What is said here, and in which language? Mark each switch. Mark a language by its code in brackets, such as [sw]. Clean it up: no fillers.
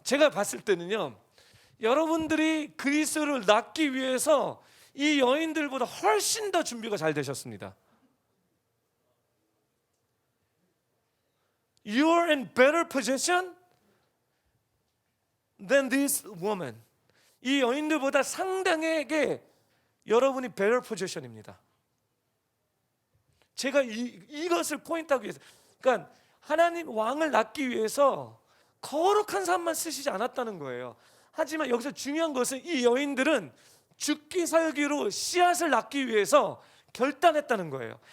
[ko] 제가 봤을 때는요, 여러분들이 그리스도를 낳기 위해서 이 여인들보다 훨씬 더 준비가 잘 되셨습니다. [en] You're in better position than this woman. [ko] 이 여인들보다 상당하게 여러분이 [en] better position [ko] 입니다. 제가 이것을 포인트하기 위해서, 그러니까 하나님 왕을 낳기 위해서 거룩한 삶만 쓰시지 않았다는 거예요. 하지만 여기서 중요한 것은 이 여인들은 죽기 살기로 씨앗을 낳기 위해서 결단했다는 거예요.